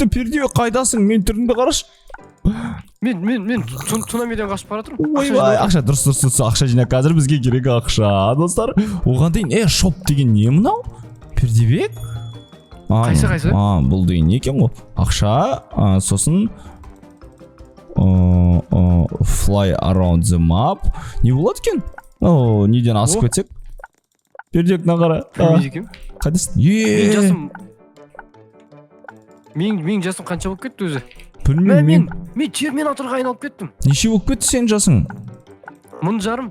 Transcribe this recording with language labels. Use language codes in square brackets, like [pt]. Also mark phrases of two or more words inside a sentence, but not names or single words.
[kk] Пердебек қайдасың, мен түріңді қараш. Мен цунамиден қашып бара тұрмын. Ойбай, ақша дұрыс, ақша жинақ. Қазір бізге керек ақша, достар. Оған дейін, шоп деген не мынау? Пердебек? Қайсы? Бұл деген не екен ғой? Ақша, сосын [en] fly around the map. [kk] Не болады екен? Неден асып кетсек? Пердебек нағара. Қайдасың? Мен жасым қанша болып кетті өзі? Білмеймін. Мен терминаторға айналып кеттім. Неше болып кетті сен жасың? 1000.